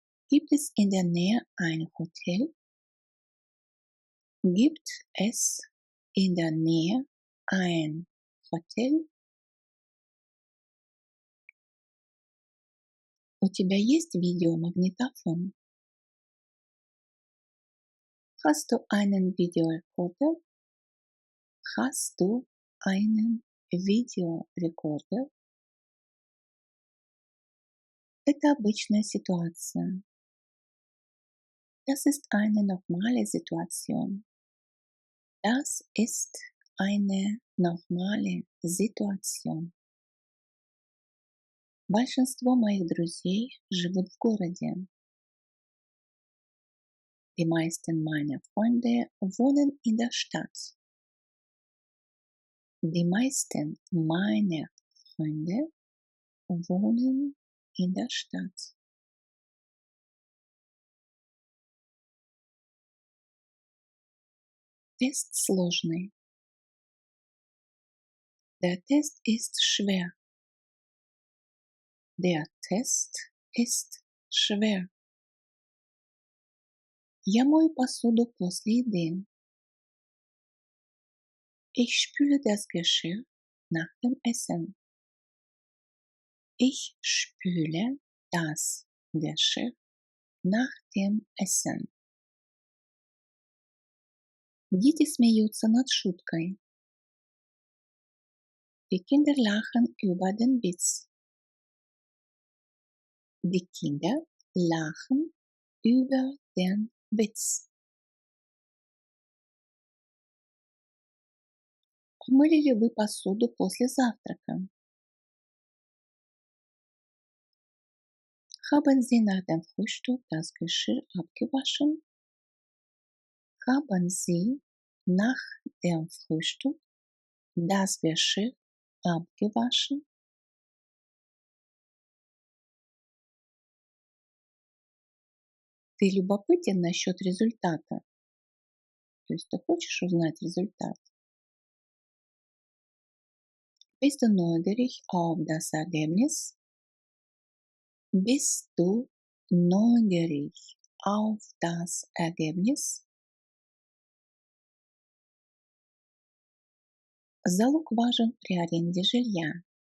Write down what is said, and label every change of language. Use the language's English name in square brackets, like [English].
[German] Gibt es in der Nähe ein Hotel? Gibt es in der Nähe ein Hotel? [Russian] У тебя есть видеомагнитофон? [German] Hast du einen Videorekorder? Hast du einen Videorekorder? [Russian] Это обычная ситуация. [German] Das ist eine normale Situation. Das ist eine normale Situation. [Russian] Большинство моих друзей живут в городе. [German] Die meisten meiner Freunde wohnen in der Stadt. Die meisten meiner Freunde wohnen in der Stadt. [Russian] Тест сложный. [German] Der Test ist schwer. Der Test ist schwer. [Russian] Я мою посуду после еды. [German] Ich spüle das Geschirr nach dem Essen. Ich spüle das Geschirr nach dem Essen. [Russian] Дети смеются над шуткой. [German] Die Kinder lachen über den Witz. Die Kinder lachen über den Witz. [Russian] Мыли ли вы посуду после завтрака? [German] Haben Sie nach dem Frühstück das Geschirr abgewaschen? Haben Sie nach dem Frühstück das Geschirr abgewaschen? [Russian] Ты любопытен насчет результата? То есть ты хочешь узнать результат? [German] Bist du neugierig auf das Ergebnis? Bist du neugierig auf das Ergebnis? [Russian] Залог важен при аренде жилья.